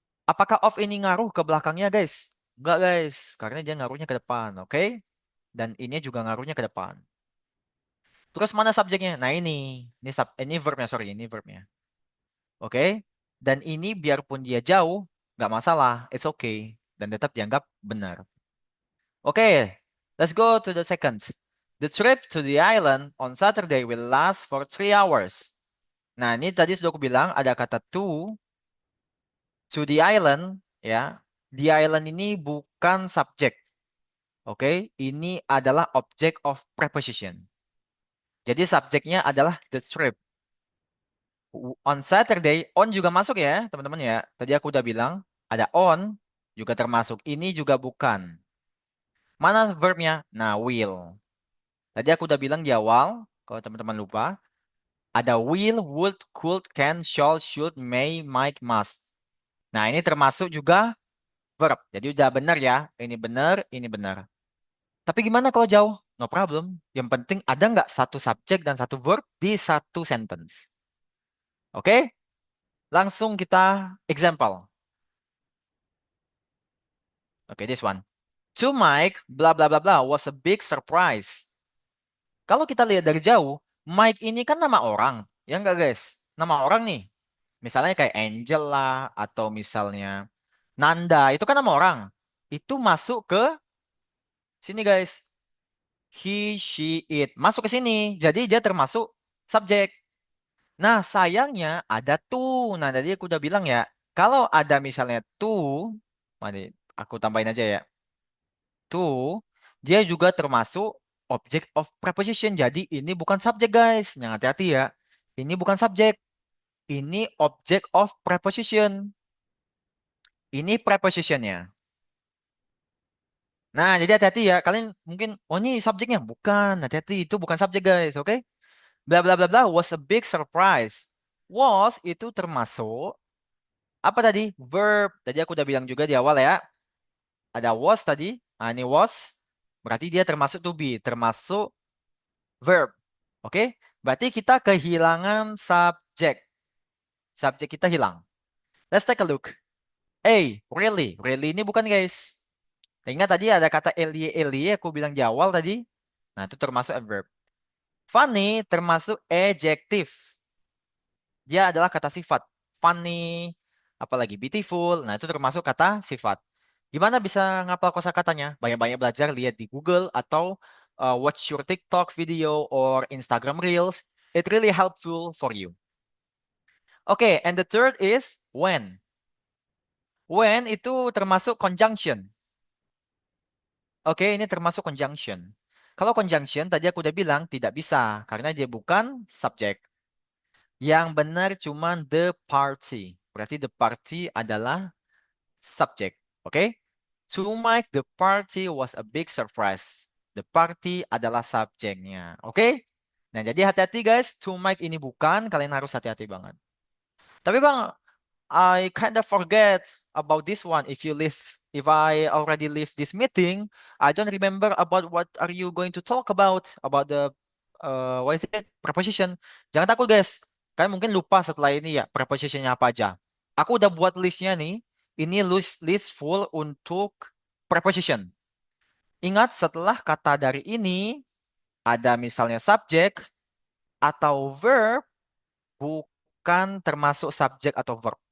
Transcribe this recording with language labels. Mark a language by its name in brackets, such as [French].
[Indonesian] Apakah of ini ngaruh ke belakangnya, guys? Enggak, guys. Karena dia ngaruhnya ke depan, oke? Dan ini juga ngaruhnya ke depan. Terus mana subjeknya? Nah ini. Ini verbnya, sorry. Ini verbnya. Oke? Dan ini biarpun dia jauh, nggak masalah. [English] It's okay. [Indonesian] Dan tetap dianggap benar. [English] Oke, let's go to the second. The trip to the island on Saturday will last for 3 hours. [Indonesian] Nah, ini tadi sudah aku bilang ada kata to the island, ya. The island ini bukan subjek. Oke, ini adalah object of preposition. Jadi subjeknya adalah the trip. On Saturday, on juga masuk ya, teman-teman ya. Tadi aku udah bilang ada on juga termasuk. Ini juga bukan. Mana verbnya? Nah, will. Tadi aku udah bilang di awal, kalau teman-teman lupa, ada will, would, could, can, shall, should, may, might, must. Nah, ini termasuk juga verb. Jadi udah benar ya. Ini benar, ini benar. Tapi gimana kalau jauh? [English] No problem. [Indonesian] Yang penting ada nggak satu subjek dan satu verb di satu sentence. Oke? Langsung kita example. [English] Oke, this one. To Mike, blah blah blah blah was a big surprise. [Indonesian] Kalau kita lihat dari jauh, Mike ini kan nama orang. Ya enggak guys? Nama orang nih. Misalnya kayak Angel lah, atau misalnya Nanda, itu kan nama orang. Itu masuk ke sini guys. He, she, it. Masuk ke sini. Jadi dia termasuk subjek. Nah, sayangnya ada tuh. Nah, tadi aku udah bilang ya. Kalau ada misalnya tuh, mari aku tambahin aja ya. Tuh, dia juga termasuk object of preposition. Jadi ini bukan subjek guys. Yang hati-hati ya. Ini bukan subjek. Ini object of preposition. Ini prepositionnya. Nah, jadi hati-hati ya. Kalian mungkin, oh ini subjeknya. Bukan, hati-hati. Itu bukan subjek, guys. Oke? [English] Bla bla bla bla was a big surprise. [Indonesian] Was itu termasuk, apa tadi? Verb. Tadi aku udah bilang juga di awal ya. Ada was tadi. Nah, ini was. Berarti dia termasuk to be. Termasuk verb. Oke? Berarti kita kehilangan subjek. Subjek kita hilang. [English] Let's take a look. [Indonesian] A, really. Really ini bukan, guys. Ingat tadi ada kata elie elie aku bilang di awal tadi. Nah, itu termasuk adverb. Funny termasuk adjective. Dia adalah kata sifat. Funny, apalagi beautiful. Nah, itu termasuk kata sifat. Gimana bisa ngapal kosakatanya? Banyak-banyak belajar, lihat di Google atau [English] watch your TikTok video or Instagram Reels. It really helpful for you. Okay, and the third is when. [Indonesian] When itu termasuk conjunction. Oke, ini termasuk conjunction. Kalau conjunction, tadi aku udah bilang tidak bisa karena dia bukan subjek. Yang benar cuma the party. Berarti the party adalah subjek. Oke? [English] To Mike, the party was a big surprise. [Indonesian] The party adalah subjeknya. Oke? Nah, jadi hati-hati guys. To Mike ini bukan. Kalian harus hati-hati banget. Tapi bang, [English] I kind of forget about this one. If I already leave this meeting, I don't remember about what are you going to talk about the what is it preposition. [Indonesian] Jangan takut guys, kalian mungkin lupa setelah ini ya prepositionnya apa aja. Aku udah buat listnya nih. Ini list full untuk preposition. Ingat setelah kata dari ini ada misalnya subjek atau verb bukan termasuk subjek atau verb.